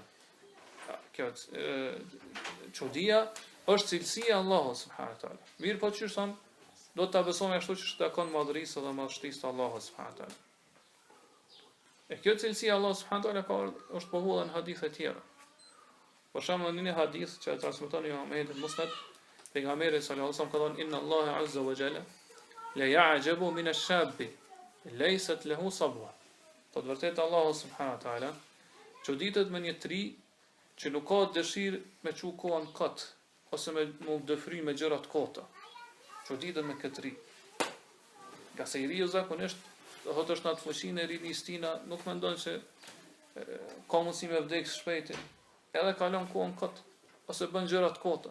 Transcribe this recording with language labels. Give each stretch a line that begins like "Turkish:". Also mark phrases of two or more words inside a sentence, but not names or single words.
Albanian: Kjo çudia është cilësia e Allahut
Arabic: سبحانه وتعالى.
Albanian: Mirë po çysh son do ta besojmë ashtu që takon madhërisë dhe madhështisë të Allahut
Arabic: سبحانه وتعالى.
Albanian: E kjo cilësia
Arabic: الله سبحانه وتعالى
Albanian: është pohuar në hadithe tjera. Për shembull në një hadith që e transmeton Imam Ahmed Musnad, pejgamberi
Arabic: صلى الله عليه وسلم
Albanian: ka thënë
Arabic: إن الله عز وجل لا يعجب من الشاب ليست له صبوة.
Albanian: Po vërtet Allah
Arabic: سبحانه وتعالى
Albanian: çuditet me një tri që nuk ka dëshirë me çu kohën kot, ose me mu dëfry me gjëra të kota. Çuditet me këtë tri. Nga se i riu zakonisht, do thotë është në atë fuqinë e rinisë tina, nuk mendon se ka mundësi me vdekë shpejti, edhe kalon kohën kot, ose bën gjëra të kota.